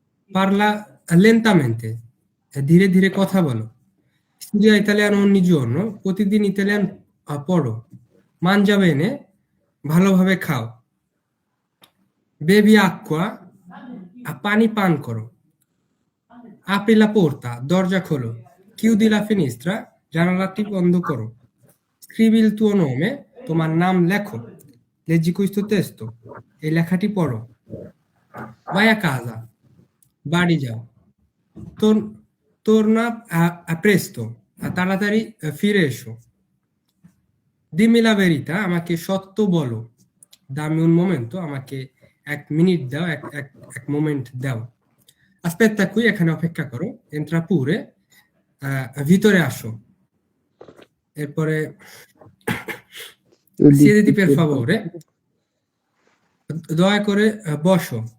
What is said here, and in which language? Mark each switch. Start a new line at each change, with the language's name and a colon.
Italian: পারলা লেন্তামেন্তে,
Bangla: ধীরে ধীরে কথা বলো।
Italian: স্টুডিয়া ইতালিয়ানো ogni giorno,
Bangla: প্রতিদিন ইতালিয়ান পড়ো।
Italian: mangia bene,
Bangla: ভালোভাবে খাও।
Italian: বেবি acqua,
Bangla: পানি পান করো।
Italian: apri la porta,
Bangla: দরজা খোলো।
Italian: chiudi la finestra,
Bangla: জানালাটি বন্ধ করো।
Italian: scrivi il tuo nome,
Bangla: তোমার নাম লেখো।
Italian: leggi questo testo,
Bangla: এই লেখাটি পড়ো।
Italian: vai a casa,
Bangla: বাড়ি যাও।
Italian: Tor- torna a presto,
Bangla: তাড়াতাড়ি ফিরে এসো।
Italian: dimmi la verità,
Bangla: আমাকে সত্য বলো।
Italian: dammi un momento,
Bangla: আমাকে এক মিনিট দাও, এক মোমেন্ট দাও।
Italian: aspetta qui,
Bangla: এখানে অপেক্ষা করো।
Italian: entra pure,
Bangla: ভিতরে আসো। এরপরে
Italian: siediti per favore,
Bangla: দয়া করে বসো।